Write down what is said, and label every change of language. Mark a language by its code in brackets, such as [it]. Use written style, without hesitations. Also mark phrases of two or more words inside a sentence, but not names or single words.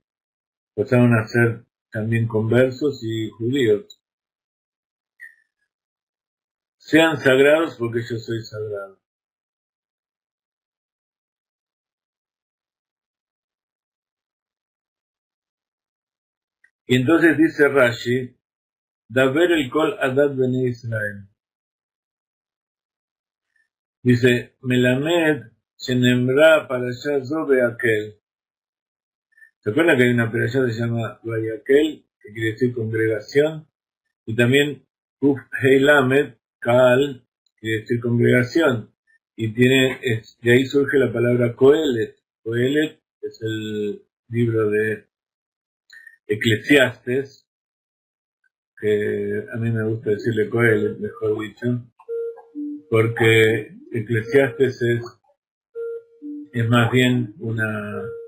[es] Pasaron a ser también conversos y judíos. Sean sagrados porque yo soy sagrado. Y entonces dice Rashi, [he] דבר אל כל עדת בני ישראל. Dice, מלמד שנאמרה פרשה זו בהקהל. [es] ¿Se acuerdan que hay una parashat que se llama Vayakel, que quiere decir congregación? Y también [he] ק ה ל קהל, [es] que quiere decir congregación. Y de ahí surge la palabra Kohelet. Kohelet es el libro de Eclesiastes, que a mí me gusta decirle Kohelet, mejor dicho, porque Eclesiastes es más bien una